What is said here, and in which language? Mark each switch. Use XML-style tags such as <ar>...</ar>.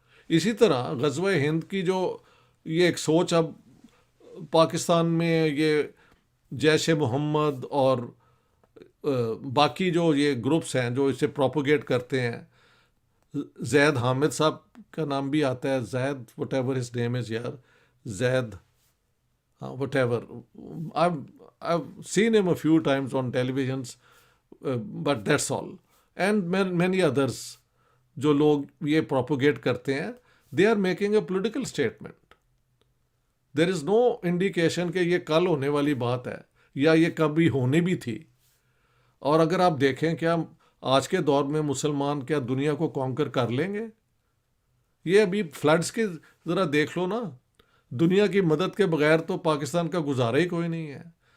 <hi>इसी तरह गज़वा हिंद की जो ये एक सोच अब पाकिस्तान में ये जैश मोहम्मद और बाकी जो ये ग्रुप्स हैं जो इसे प्रोपोगेट करते हैं, जैद हामिद साहब का नाम भी आता है, Zaid</hi> <en>whatever his name is</en> <hi>यार, जैद, हाँ what ever,</hi> <en>I've seen him a few times on televisions, but that's all. And many others</en> <hi>जो लोग ये प्रोपोगेट करते हैं,</hi> <en>they are making a political statement. There is no indication</en> <hi>कि ये कल होने वाली बात है या ये कभी होने भी थी। और अगर आप देखें क्या आज के दौर में मुसलमान क्या दुनिया को कॉन्कर कर लेंगे? ये अभी फ्लड्स की ज़रा देख लो ना, दुनिया की मदद के बगैर तो पाकिस्तान का गुजारा ही कोई नहीं है।</hi>